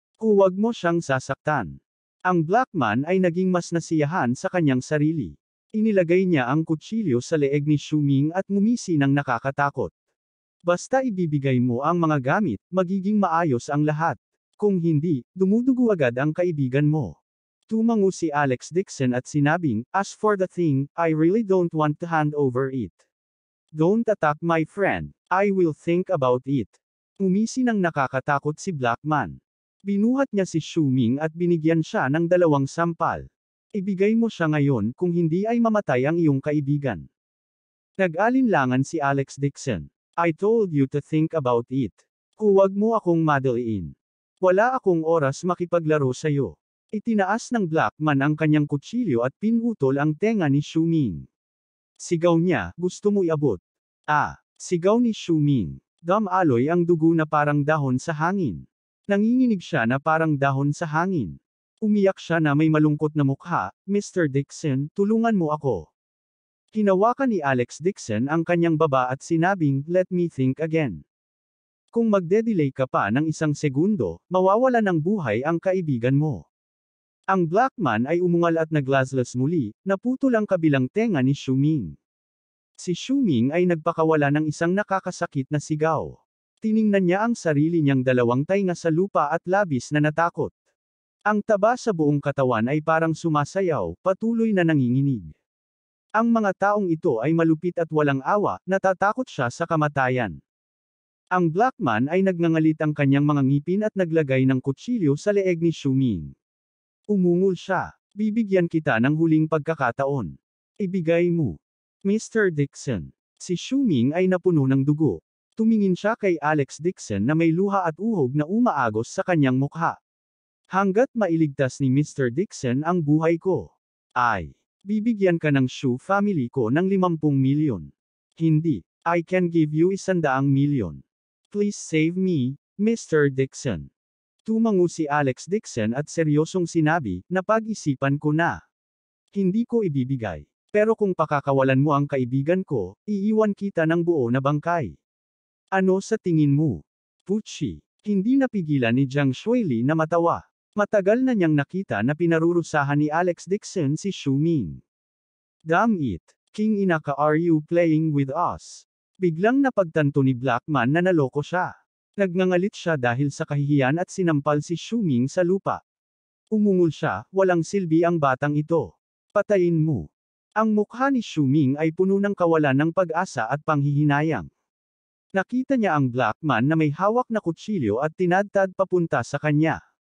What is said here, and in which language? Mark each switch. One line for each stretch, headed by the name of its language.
Filipino: Huwag mo siyang sasaktan. Ang Black Man ay naging mas nasiyahan sa kanyang sarili. Inilagay niya ang kutsilyo sa leeg ni Shu Ming at ngumisi ng nakakatakot. Basta ibibigay mo ang mga gamit, magiging maayos ang lahat. Kung hindi, dumudugo agad ang kaibigan mo. Tumango si Alex Dixon at sinabing,
English: as for the thing, I really don't want to hand over it. Don't attack my friend. I will think about it.
Filipino: Umisi ng nakakatakot si Black Man. Binuhat niya si Shu Ming at binigyan siya ng 2 sampal. Ibigay mo siya ngayon kung hindi ay mamatay ang iyong kaibigan. Nag-alinlangan si Alex Dixon.
English: I told you to think about it.
Filipino: Huwag mo akong madaliin. Wala akong oras makipaglaro sa'yo. Itinaas ng Black Man ang kanyang kutsilyo at pinutol ang tenga ni Shu Ming. Sigaw niya, gusto mo iabot? Sigaw ni Shu Ming. Dumaloy ang dugo na parang dahon sa hangin. Nanginginig siya na parang dahon sa hangin. Umiyak siya na may malungkot na mukha, Mr. Dixon, tulungan mo ako. Hinawakan ni Alex Dixon ang kanyang baba at sinabing,
English: let me think again.
Filipino: Kung magde-delay ka pa ng 1 segundo, mawawala ng buhay ang kaibigan mo. Ang Black Man ay umungal at naglaslas muli, naputol ang kabilang tenga ni Shu Ming. Si Shu Ming ay nagpakawala ng isang nakakasakit na sigaw. Tiningnan niya ang sarili niyang dalawang tainga sa lupa at labis na natakot. Ang taba sa buong katawan ay parang sumasayaw, patuloy na nanginginig. Ang mga taong ito ay malupit at walang awa, natatakot siya sa kamatayan. Ang Black Man ay nagngangalit ang kanyang mga ngipin at naglagay ng kutsilyo sa leeg ni Shuming. Umungol siya. Bibigyan kita ng huling pagkakataon. Ibigay mo. Mr. Dixon. Si Shuming ay napuno ng dugo. Tumingin siya kay Alex Dixon na may luha at uhog na umaagos sa kanyang mukha. Hanggat mailigtas ni Mr. Dixon ang buhay ko, ay, bibigyan ka ng Shu family ko ng 50 milyon. Hindi,
English: I can give you 100 milyon. Please save me, Mr. Dixon.
Filipino: Tumango si Alex Dixon at seryosong sinabi, napag-isipan ko na. Hindi ko ibibigay. Pero kung pakakawalan mo ang kaibigan ko, iiwan kita ng buo na bangkay. Ano sa tingin mo? Puchi. Hindi napigilan ni Jiang Shuili na matawa. Matagal na niyang nakita na pinarurusahan ni Alex Dixon si Shuming.
English: Damn it, King Inaka, are you playing with us?
Filipino: Biglang napagtanto ni Black Man na naloko siya. Nagngangalit siya dahil sa kahihiyan at sinampal si Shuming sa lupa. Umungol siya, walang silbi ang batang ito. Patayin mo. Ang mukha ni Shuming ay puno ng kawalan ng pag-asa at panghihinayang. Nakita niya ang Black Man na may hawak na kutsilyo at tinadtad papunta sa kanya.